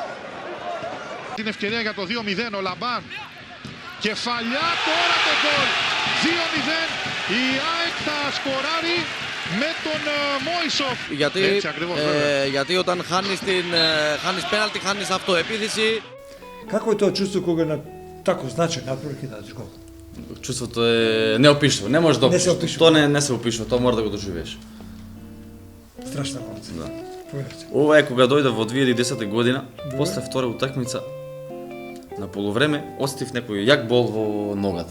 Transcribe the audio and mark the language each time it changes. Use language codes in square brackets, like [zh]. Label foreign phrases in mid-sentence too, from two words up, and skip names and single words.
[el] Την ευκαιρία για το 2-0 ο Λαμπάν. Κεφαλιά, τώρα το γκολ. 2-0. Η ΑΕΚ θα σκοράρει με τον Μόισοφ. Έτσι ακριβώς, βέβαια. Γιατί όταν χάνεις πέναλτι, χάνεις αυτοεπίθεση. [mk] Како е тоа чувство кога на тако значаен напор ќе дадеш гол? Чувството е неопишливо, не можеш да Не се опишеш. опишува. Тоа не се опишува, тоа мора да го доживееш. Страшна емоција. Да. Повелете. Ова е кога дојде во 2010 година, после втора утакмица, на полувреме, остив некој јак бол во ногата.